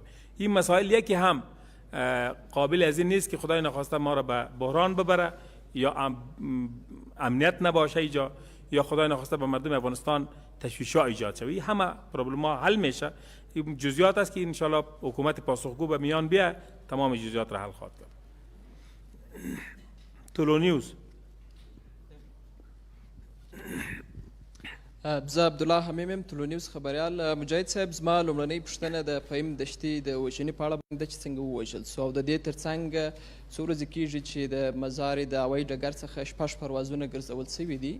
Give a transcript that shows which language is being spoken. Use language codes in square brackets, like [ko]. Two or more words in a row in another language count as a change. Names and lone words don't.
[fa] این مسائل یکی هم قابل از این نیست که خدای نخواسته ما را به بحران ببره یا امنیت نباشه اینجا یا خدای نخواسته به مردم افغانستان تشویش‌ها ایجاد شود. همه پروبلم‌ها حل میشه. این جزئیات است که انشالله حکومت پاسخگو به میان بیاد تمام جزئیات را حل خواهد کرد. طلو نیوز. [ps] زه عبدالله حمیمم، طلو نیوز خبریال. مجاهد صاحب، زما لومړنۍ پوښتنه د فهیم دشتي د وژنې په اړه باندې چې څنګه ووژل سو او د دې ترڅنګ څو ورځې کېږي چې د مزار د هوایي ډګر څخه 6 پروازونه ګرځول سوي دي.